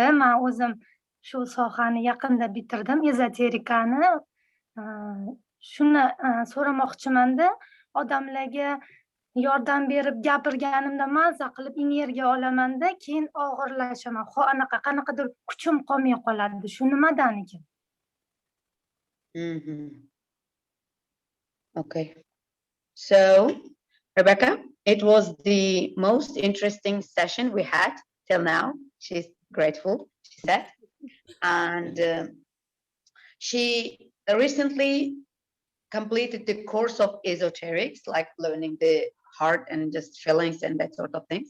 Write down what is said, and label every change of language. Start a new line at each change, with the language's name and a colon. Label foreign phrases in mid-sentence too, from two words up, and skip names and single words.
Uzbek: Men o'zim shu sohani yaqinda bitirdim, ezoterikani. Shuni so'ramoqchimanda, odamlarga yordam berib gapirganimda maza qilib energiya olamanda, keyin og'irlashaman. Qanaqadir kuchim qolmay qoladi. Shu nimadan ekan?
English: Okay. So, Rebecca, it was the most interesting session we had till now. She's grateful, she said. And she recently completed the course of esoterics, like learning the heart and just feelings and that sort of things.